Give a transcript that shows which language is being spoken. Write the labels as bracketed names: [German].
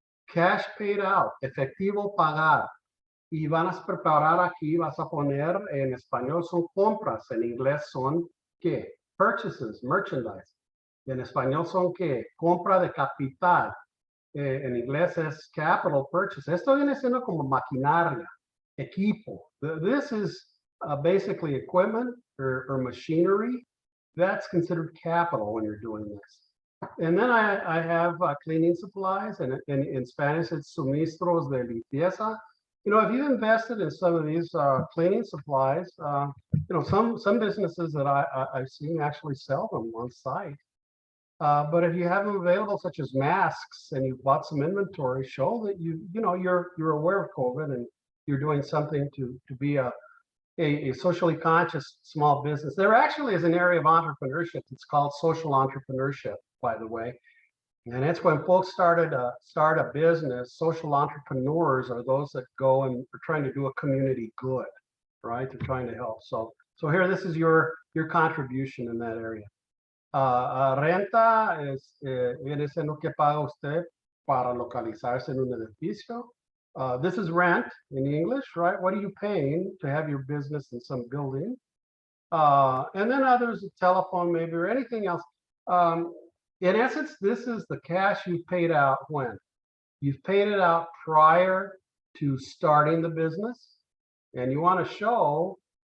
[English] Cash paid out, [Spanish] efectivo pagar. Y van a preparar aquí, vas a poner, en español son compras, en inglés son, ¿qué? [English] Purchases, merchandise. [Spanish] En español son, ¿qué? Compra de capital. En inglés es [English] capital purchase. [Spanish] Esto viene siendo como maquinaria, equipo. [English] This is basically equipment or machinery. That's considered capital when you're doing this. And then I have cleaning supplies, and in Spanish it's [Spanish] suministros de limpieza. [English] You know, if you invested in some of these cleaning supplies, you know, some businesses that I've seen actually sell them on site. But if you have them available, such as masks, and you bought some inventory, show that you know you're aware of COVID and you're doing something to be a socially conscious small business. There actually is an area of entrepreneurship. It's called social entrepreneurship, by the way. And it's when folks start a business. Social entrepreneurs are those that go and are trying to do a community good, right? They're trying to help. So here, this is your contribution in that area. [Spanish] Renta viene siendo que paga usted para localizarse en un edificio. [English] This is rent in English, right? What are you paying to have your business in some building? And then others, a telephone maybe, or anything else. In essence, this is the cash you've paid out when? You've paid it out prior to starting the business, and you want to show